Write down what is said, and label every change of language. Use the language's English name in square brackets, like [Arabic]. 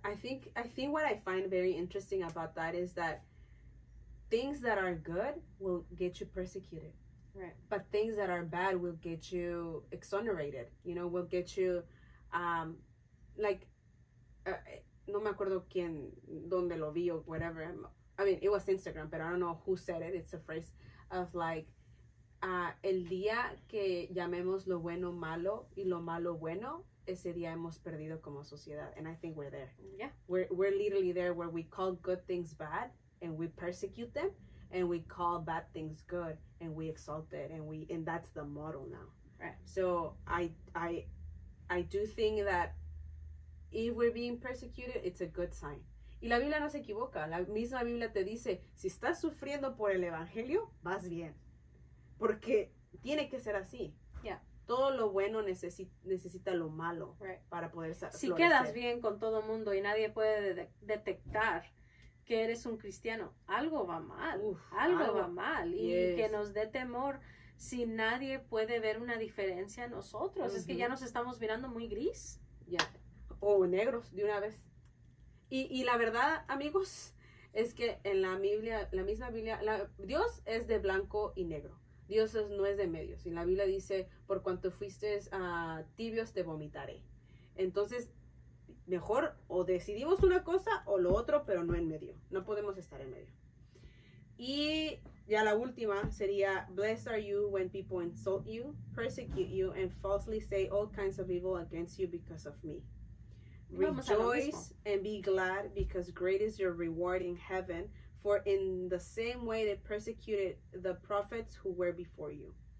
[English] I think what I find very interesting about that is that things that are good will get you persecuted. Right. But things that are bad will get you exonerated. You know, will get you [Spanish] no me acuerdo quién, donde lo vi [English] or whatever. I mean, it was Instagram, but I don't know who said it. It's a phrase of like, [Spanish] el día que llamemos lo bueno malo y lo malo bueno, ese día hemos perdido como sociedad. [English] And I think we're there. Yeah. We're literally there, where we call good things bad and we persecute them, and we call bad things good and we exalt it, and that's the model now. Right. So I do think that if we're being persecuted, it's a good sign. [Spanish] Y la Biblia no se equivoca. La misma Biblia te dice, si estás sufriendo por el evangelio, vas bien. Porque tiene que ser así. [English] Yeah. [Spanish] Todo lo bueno necesita lo malo, [English] right, [Spanish] para poder si florecer. quedas bien con todo mundo y nadie puede detectar que eres un cristiano, algo va mal. Algo va mal. Y que nos dé temor si nadie puede ver una diferencia en nosotros. Es que ya nos estamos mirando muy gris. Ya. O negros de una vez. Y la verdad, amigos, es que en la Biblia, la misma Biblia, Dios es de blanco y negro. Dios no es de medios. Y la Biblia dice, por cuanto fuiste tibios, te vomitaré. Entonces, mejor o decidimos una cosa o lo otro, pero no en medio. No podemos estar en medio. Y ya la última sería, [English] blessed are you when people insult you, persecute you, and falsely say all kinds of evil against you because of me. Rejoice and be glad, because great is your reward in heaven, for in the same way they persecuted the prophets who were before you.